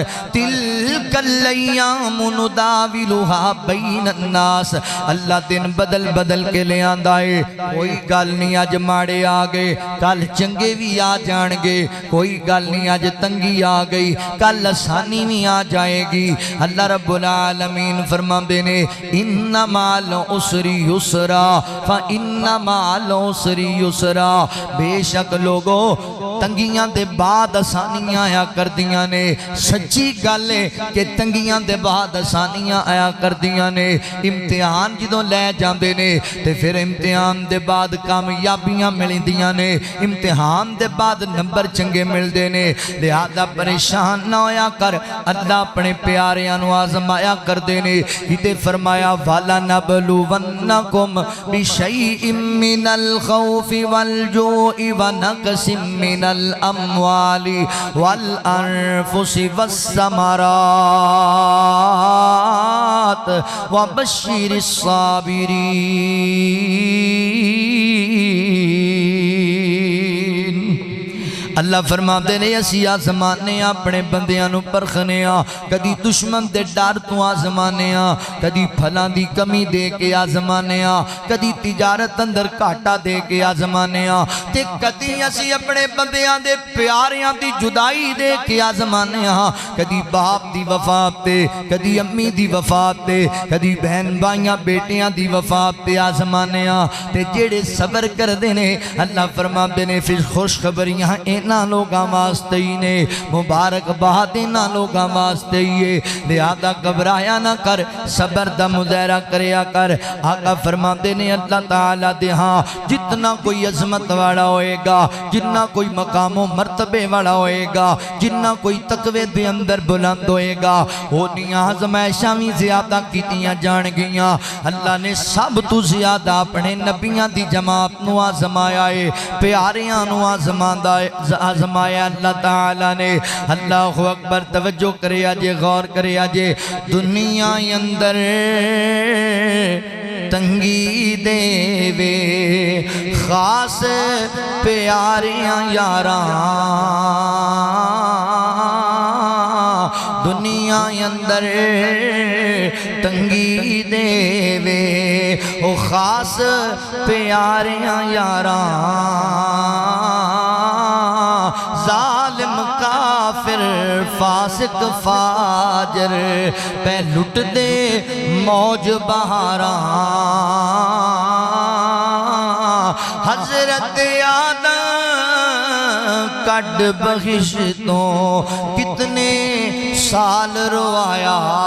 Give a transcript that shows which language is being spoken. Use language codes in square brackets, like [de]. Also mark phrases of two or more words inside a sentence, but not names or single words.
[ar] تلک الایام نداولھا بین الناس، [pa] اللہ دن بدل بدل کے لے آندا ہے۔ کوئی گل نہیں اج ماڑے آ گئے کل چنگے بھی آ جان گے، کوئی گل نہیں اج تنگی آ گئی کل آسانی بھی آ جائے گی۔ اللہ رب العالمین فرماندے نے [ar] ان مع العسر یسرا فان مع العسر یسرا، [pa] بے شک لوگو تنگیاں دے بعد آسانیاں آیا کر دیاں نے۔ سچی گل ہے کہ تنگیاں دے بعد آسانیاں آیا کر دیاں نے۔ امتحان جدوں لے جاندے نے تے پھر امتحان دے بعد کامیابیاں ملدیاں نے، امتحان دے بعد نمبر چنگے ملدے نے۔ لہذا پریشان نہ ہویا کر، اللہ اپنے پیاریاں نو آزمایا کر دینے۔ ہتے فرمایا [ar] وَلَنَبْلُوَنَّكُمْ بِشَيْءٍ مِّنَ الْخَوْفِ وَالْجُوعِ وَنَقْصٍ مِّنَ الْأَمْوَالِ وَالْأَنفُسِ وَالثَّمَرَاتِ وَبَشِّرِ الصَّابِرِينَ۔ [pa] اللہ فرماتے نے اسی آزمانے اپنے بندیاں نو پرکھنے ہاں، کدی دشمن دے ڈر تو آزمانے ہاں، کدی پھلاں دی کمی دے کے آزمانے ہاں، کدی تجارت اندر گھاٹا دے کے آزمانے ہاں، تے کدی اسی اپنے بندیاں دے پیاریاں دی جدائی دے کے آزمانے ہاں، کدی باپ دی وفات تے، کدی امی دی وفات تے، کدی بہن بھائیاں بیٹیاں دی وفات تے آزمانے ہاں۔ تے جڑے صبر کر دینے اللہ فرماتے نے پھر خوشخبریاں انہاں لوگاں واسطے ہی نے، مبارکباد انہاں لوگاں واسطے ہی ہے، لہذا گھبرایا نہ کر، صبر دا مظاہرہ کریا کر۔ آقا فرماتے نے اللہ تعالیٰ دے ہاں جتنا کوئی عظمت والا ہوئے گا، جتنا کوئی مقام و مرتبے والا ہوئے گا، جتنا کوئی تقوی دے اندر بلند ہوئے گا، وہ نیاز آزمائشاں بھی زیادہ کیتیاں جان گیاں۔ اللہ نے سب تو زیادہ اپنے نبیاں دی جماعت نو آزمایا ہے، پیاریاں نو آزمایا اللہ تعالیٰ نے۔ [ar] اللہ اکبر، [pa] توجہ کرے آجے، غور کرے آجے، دنیا اندر تنگی دے وے خاص پیاریاں یاراں، دنیا اندر تنگی دے وے او خاص پیاریاں یاراں، ظالم کافر فاسق فاجر پہ لٹ دے موج بہاراں، حضرت آدم کڈ بخشتوں کتنے سال روایا،